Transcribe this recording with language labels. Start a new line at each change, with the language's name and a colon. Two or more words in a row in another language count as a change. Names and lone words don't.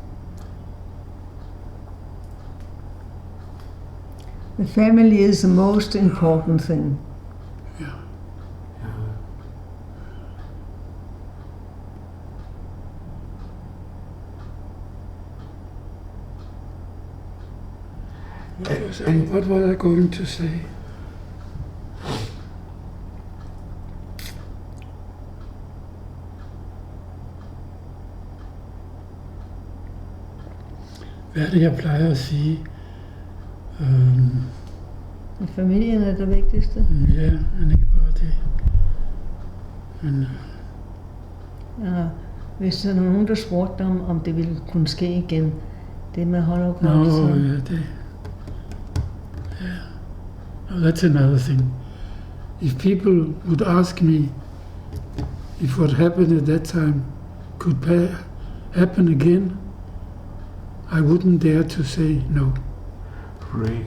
English: the family is the most important thing. Yeah. What was I going to say?
Danish: Hvad er det, jeg plejer at sige? Familien er det vigtigste. Ja, men ikke bare det. Men, ja, hvis der er nogen, der spurgte om det ville kunne ske igen, det med Holocaust. no, ja, det.
English: Yeah. Oh, that's another thing. If people would ask me if what happened at that time could happen again, I wouldn't dare to say no. Really?